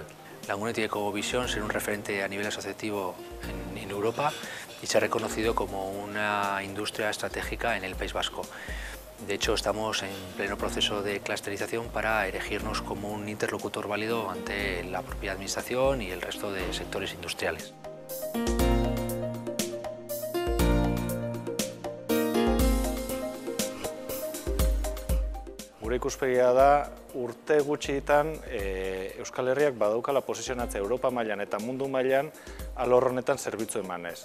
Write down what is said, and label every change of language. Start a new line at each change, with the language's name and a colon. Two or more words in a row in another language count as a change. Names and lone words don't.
Spanish: Langune tiene como visión ser un referente a nivel asociativo en Europa y se ha reconocido como una industria estratégica en el País Vasco. De hecho, estamos en pleno proceso de clusterización para erigirnos como un interlocutor válido ante la propia administración y el resto de sectores industriales.
Basque: Gure ikuspegia da, urte gutxitan Euskal Herriak badaukala posizionatzea Europa mailan eta mundu mailan alor honetan zerbitzu emanez.